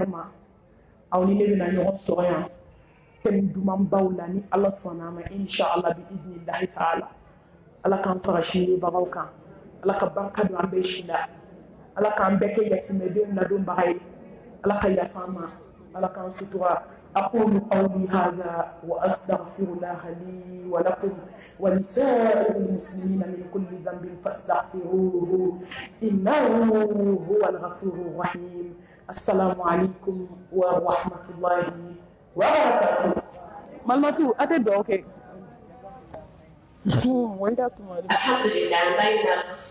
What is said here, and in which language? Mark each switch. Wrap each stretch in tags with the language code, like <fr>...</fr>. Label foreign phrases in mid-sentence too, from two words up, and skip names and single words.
<bm>ma aw ni ne bɛna ɲɔgɔn sɔrɔ yan thème dumanbaw la ni ala sɔnna a ma inshallah bi</bm> <ar>بإذن الله تعالى</ar> <bm>ala k'an fara sinibagaw kan ala ka barika don an bɛɛ si la ala k'an bɛɛ kɛ yatimɛdenw ladonbaga ye ala ka yafa an ma ala k'an sutura</bm> <ar>أقول قولي هذا وأستغفر الله لي ولكم ولسائر المسلمين من كل ذنب فاستغفروه إنه هو الغفور الرحيم السلام عليكم ورحمة الله وبركاته مالماتو أتدو أوكي الحمد لله</ar>